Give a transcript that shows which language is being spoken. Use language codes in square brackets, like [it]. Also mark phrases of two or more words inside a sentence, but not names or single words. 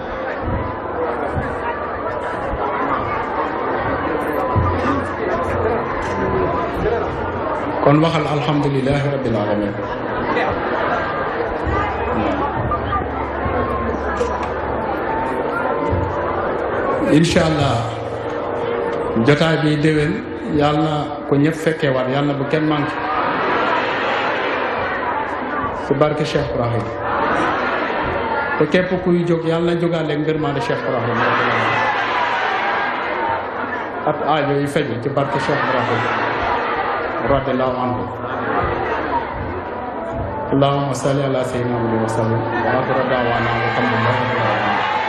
[wo] kon waxal [ar] الحمد لله رب العالمين إن شاء الله [wo] jotaay bi déwén yàlla na ko ñëpp fekkee waat yàlla na bu kenn manqué ci barke Cheikh Ibrahim te képp kuy jóg yàlla na jógaale ngërmaande Cheikh Ibrahim at aajo yi feju ci barke Cheikh Ibrahim [ar] رضي الله عنه اللهم صل على سيدنا محمد وسلم وآخر دعوانا الحمد لله رب العالمين